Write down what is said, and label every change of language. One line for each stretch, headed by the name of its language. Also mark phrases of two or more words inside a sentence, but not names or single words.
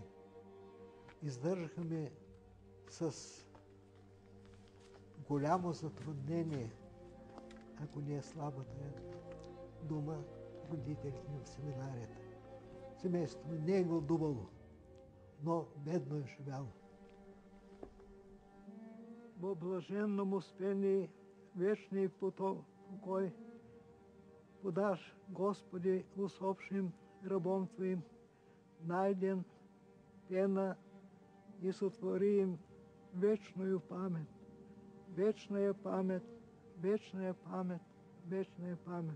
Bulgarian: Издържаха ме с голямо затруднение, ако не е слабата дума, родителите ми в семинарията. Семейството ми не е гладувало, но бедно е живяло.
Church Slavic: Во блаженном успении вечный покой подашь, Господи, усопшим рабом Твоим, найден пена и сотвори им вечную память, вечная память, вечная память, вечная память.